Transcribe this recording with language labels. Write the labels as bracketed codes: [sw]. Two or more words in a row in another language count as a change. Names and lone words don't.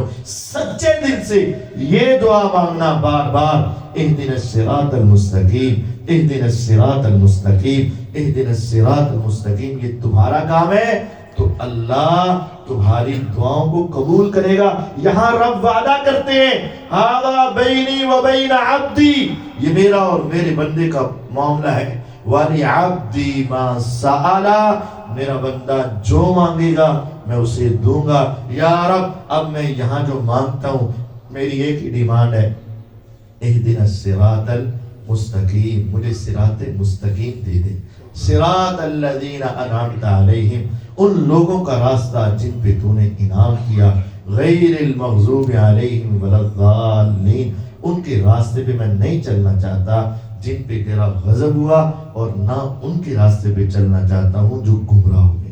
[ur] سچے دل سے یہ دعا مانگنا بار بار [ar] اہدنا الصراط المستقیم اہدنا الصراط المستقیم اہدنا الصراط المستقیم. [ur] یہ تمہارا کام ہے تو اللہ تمہاری دعاؤں کو قبول کرے گا. یہاں رب وعدہ کرتے ہیں [ar] ھذا بینی و بین عبدی، [ur] یہ میرا اور میرے بندے کا معاملہ ہے. [ar] وَلِعَبْدِي مَا سَأَلَ، [ur] میرا بندہ جو مانگے گا میں اسے دوں گا. یا رب اب میں یہاں جو مانگتا ہوں میری ایک ہی ڈیمانڈ ہے [ar] اہدنا الصراط المستقیم، [ur] مجھے صراط مستقیم دے دے. [ar] صراط الذین انعمت علیہم، [ur] ان لوگوں کا راستہ جن پہ تو نے انعام کیا، [ar] غیر المغضوب علیہم ولا الضالین، [ur] ان کے راستے پہ میں نہیں چلنا چاہتا جن پہ تیرا غضب ہوا، اور نہ ان کے راستے پہ چلنا چاہتا ہوں جو گمراہ ہوئے.